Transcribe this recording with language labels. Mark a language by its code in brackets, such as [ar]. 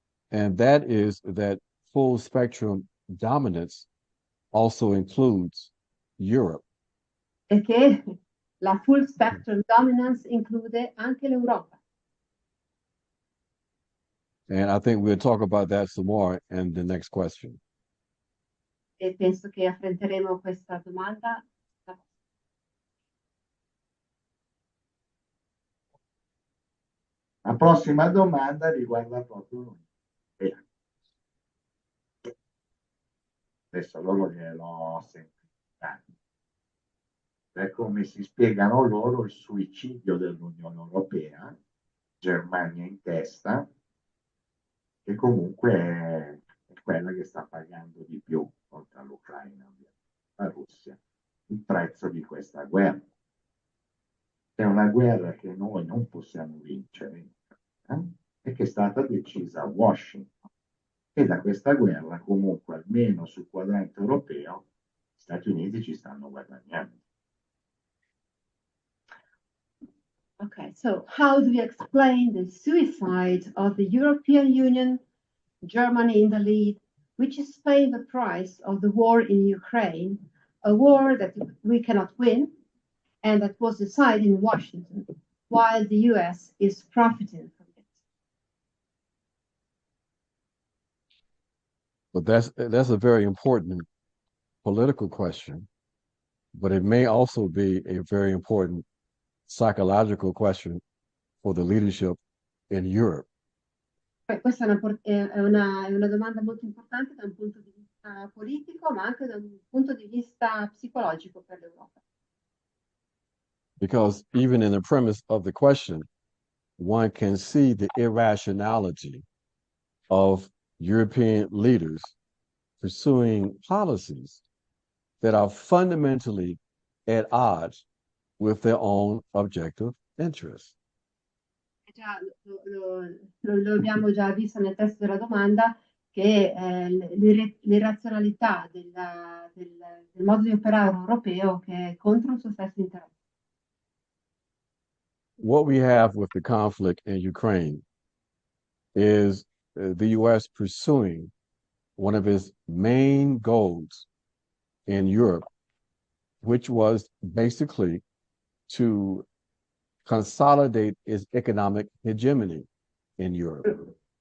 [en] And that is that full spectrum dominance also includes Europe. [it] E che la full spectrum dominance include anche l'Europa. [en] And I think we'll talk about that some more in the next question. [it] E penso che affronteremo questa domanda. La prossima domanda riguarda proprio l'Unione. Adesso loro gliel'ho semplificato. Per come si spiegano loro il suicidio dell'Unione Europea, Germania in testa, che comunque è quella che sta pagando di più, oltre all'Ucraina, la Russia, il prezzo di questa guerra. È una guerra che noi non possiamo vincere e che è stata decisa a Washington. E da questa guerra, comunque, almeno sul quadrante europeo, gli Stati Uniti ci stanno guadagnando. [en] Okay, so how do we explain the suicide of the European Union, Germany in the lead, which is paying the price of the war in Ukraine, a war that we cannot win, and that was decided in Washington, while the U.S. is profiting from it? But that's a very important political question, but it may also be a very important psychological question for the leadership in Europe. [it] Questa è una domanda molto importante da un punto di vista politico, ma anche da un punto di vista psicologico per l'Europa. [en] Because even in the premise of the question, one can see the irrationality of European leaders pursuing policies that are fundamentally at odds with their own objective interests. [it] Già, lo abbiamo già visto nel testo della domanda che l'irrazionalità del modo di operare europeo che è contro il suo stesso interesse. [en] What we have with the conflict in Ukraine is the U.S. pursuing one of its main goals in Europe, which was basically to consolidate its economic hegemony in Europe.